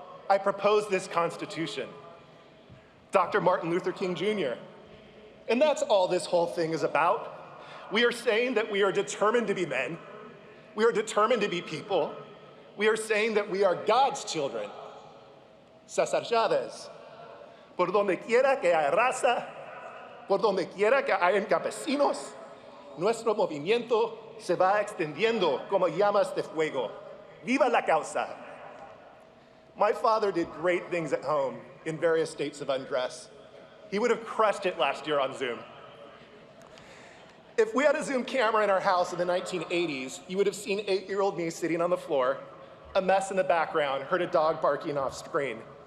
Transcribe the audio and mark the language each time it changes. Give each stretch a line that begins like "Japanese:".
English: I propose this Constitution. Dr. Martin Luther King Jr. And that's all this whole thing is about. We are saying that we are determined to be men. We are determined to be people. We are saying that we are God's children. César Chávez.
Spanish: Por donde quiera que haya raza, por donde quiera que hayan campesinos, nuestro movimiento se va extendiendo como llamas de fuego. Viva la causa!
English: My father did great things at home in various states of undress. He would have crushed it last year on Zoom. If we had a Zoom camera in our house in the 1980s, you would have seen 8-year-old me sitting on the floor, a mess in the background, heard a dog barking off screen.